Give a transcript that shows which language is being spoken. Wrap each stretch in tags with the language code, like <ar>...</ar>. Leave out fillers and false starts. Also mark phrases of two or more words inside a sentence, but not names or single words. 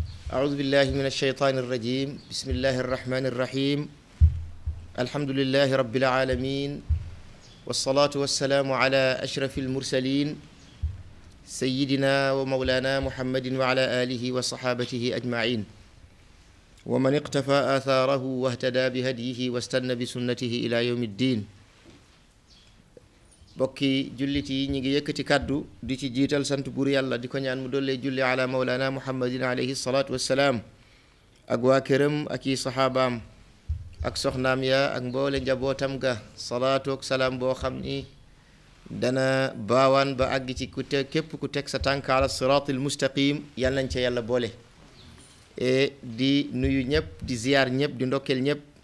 <ar>أعوذ بالله من الشيطان الرجيم بسم الله الرحمن الرحيم الحمد لله رب العالمين والصلاة والسلام على أشرف المرسلين سيدنا ومولانا محمد وعلى آله وصحابته أجمعين ومن اقتفى آثاره واهتدى بهديه واستنى بسنته إلى يوم الدين</ar> <wo>bokki jullit yi ñi ngi yëkkati kàddu di ci jiital sant buur yàlla di ko ñaan mu dollee julli</wo> <ar>على مولانا محمد عليه الصلاة والسلام</ar> <wo>ak waa këram ak i saxaabaam ak soxnaam ya ak mboole njabootam ga salaatu ak salaam boo xam ni dana baawaan ba àgg ci ku te képp ku teg sa tànk</wo> <ar>على الصراط المستقيم</ar> <wo>yàlla nañ ca yàlla boole di nuyu ñëpp di ziyaar ñëpp di ndokkeel ñëpp</wo>